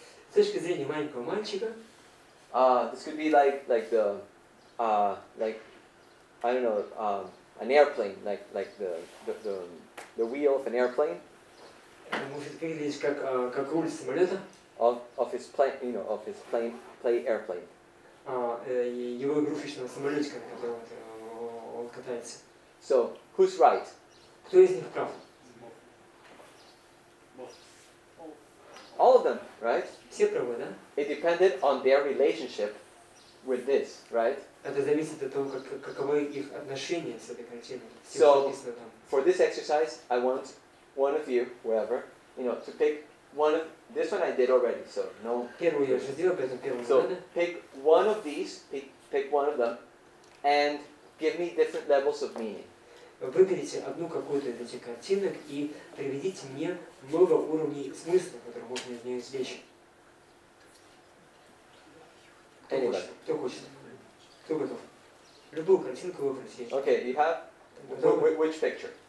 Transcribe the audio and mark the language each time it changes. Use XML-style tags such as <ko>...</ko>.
<ru>С точки зрения маленького мальчика,</ru> <en>this could be like the I don't know, an airplane, like the wheel of an airplane.</en> <ru>это может выглядеть как руль самолета.</ru> <en>Of his plane, you know, of his play airplane.</en> <ru>Его игрушечного самолетика, на котором он катается.</ru> <en>So, who's right?</en> <ru>Кто из них прав?</ru> <en>All of them, right?</en> <ru>Все правы, да?</ru> <en>It depended on their relationship with this, right?</en> <ru>Это зависит от того, каковы их отношения с этой картиной.</ru> <en>So, for this exercise, I want one of you, whoever, you know, to pick this one I did already, so no.</en> <ru>Первую я уже сделал, поэтому первую не</ru> <en>So</en> <ru>надо.</ru> <en>pick one of these, pick one of them, and give me different levels of meaning.</en> <ru>Выберите одну какую-то из этих картинок и приведите мне много уровней смысла, которые можно из нее извлечь. Кто хочет? Кто готов? Любую картинку выбрать есть.</ru> <en>Okay, you have which picture?</en>